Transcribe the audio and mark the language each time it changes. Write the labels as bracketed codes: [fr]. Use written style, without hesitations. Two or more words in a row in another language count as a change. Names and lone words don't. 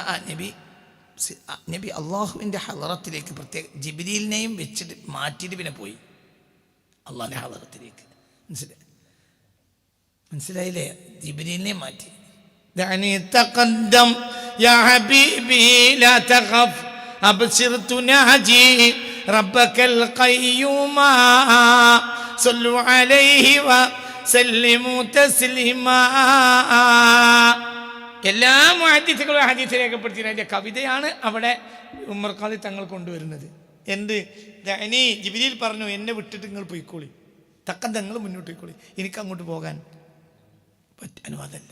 [ml] നബി അള്ളാഹുവിൻ്റെ ഹളറത്തിലേക്ക് പ്രത്യേക ജിബ്രീലിനെയും വെച്ചിട്ട് മാറ്റിയിട്ട് പിന്നെ പോയി അള്ളാഹിൻ്റെ ഹളറത്തിലേക്ക്. മനസ്സിലായില്ലേ? ജിബ്രീലിനെ മാറ്റി. [ar] تقدم يا حبيبي لا تقف أبصر تناجي ربك القيوم صلوا عليه وسلموا تسليما. [ml] എല്ലാ മുഹദ്ദിസുകളും ഹദീസ് രേഖപ്പെടുത്തിയ അതിൻ്റെ കവിതയാണ് അവിടെ ഉമർ ഖാദി തങ്ങൾ കൊണ്ടുവരുന്നത്. എന്ത്? ഇനി ജിബ്രീൽ പറഞ്ഞു, എന്നെ വിട്ടിട്ട് നിങ്ങൾ പോയിക്കോളി, തക്കം നിങ്ങൾ മുന്നോട്ട് പോയിക്കോളി, എനിക്ക് അങ്ങോട്ട് പോകാൻ അനുവാദമല്ല.